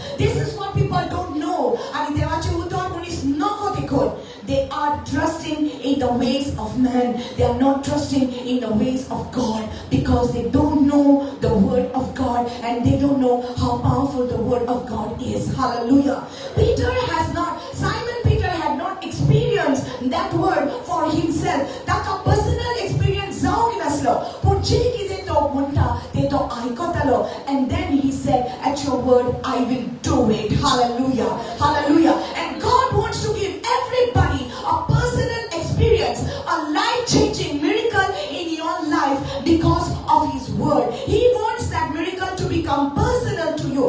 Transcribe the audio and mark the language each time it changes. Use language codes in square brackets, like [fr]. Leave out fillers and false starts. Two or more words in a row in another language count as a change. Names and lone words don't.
[en] This is what people don't know. [kok] And देवाचे उतर मनीस नको देखून. [en] They are trusting in the ways of man. They are not trusting in the ways of God. Because they don't know the word of God. And they don't know how powerful the word of God is. Hallelujah. Simon Peter had not experienced that word for himself. [kok] Taka [en] personal experience [kok] जावंक नासलो. पूण जे कितें तो म्हणटा तें तो आयकतालो. [en] And then he said, at your word I will do it. Hallelujah. Hallelujah. And God wants to give everybody a personal experience, a life-changing miracle in your life because of his word. He wants that miracle to become personal to you.